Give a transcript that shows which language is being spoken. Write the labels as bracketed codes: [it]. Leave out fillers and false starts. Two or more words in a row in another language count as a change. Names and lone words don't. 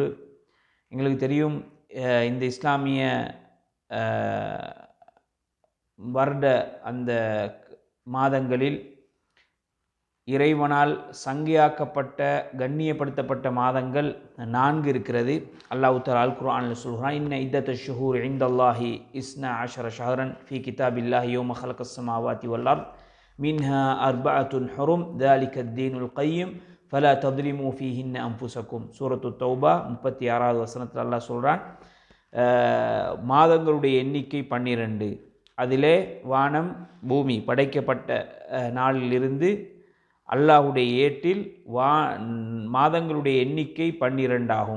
[ta] எங்களுக்கு தெரியும், இந்த இஸ்லாமிய வருட அந்த மாதங்களில் இறைவனால் சங்கையாக்கப்பட்ட கண்ணியப்படுத்தப்பட்ட மாதங்கள் 4 இருக்கிறது. அல்லாஹ் தஆலா அல் குர்ஆனில் சொல்கிறான், [ar] إن عدة الشهور عند الله اثنا عشر شهرا في كتاب الله يوم خلق السماوات والأرض منها أربعة حرم ذلك الدين القيم فلا تظلموا فيهن أنفسكم. [ta] சூரத்து தௌபா 36வது வசனத்தில் அல்லாஹ் சொல்கிறான், மாதங்களுடைய எண்ணிக்கை 12. அதிலே வானம் பூமி படைக்கப்பட்ட நாளிலிருந்து அல்லாஹுடைய ஏட்டில் மாதங்களுடைய எண்ணிக்கை 12 ஆகும்.